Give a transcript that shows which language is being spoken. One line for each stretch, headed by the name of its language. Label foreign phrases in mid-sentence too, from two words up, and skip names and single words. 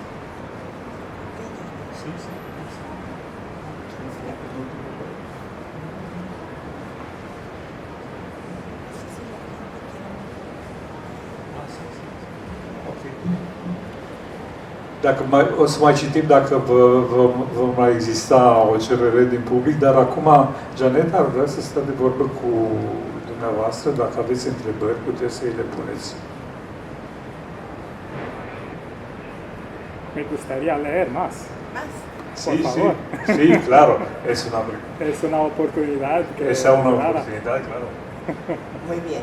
Romanian: Dacă o să mai citim dacă va mai exista o cerere din public, dar acum Janet ar vrea să stea de vorbă cu dumneavoastră. Dacă aveți întrebări, puteți să îi le puneți.
Spanish: Me gustaría leer más. Sí, sí, sí, claro, es una oportunidad. Esa es una oportunidad, claro. Muy bien.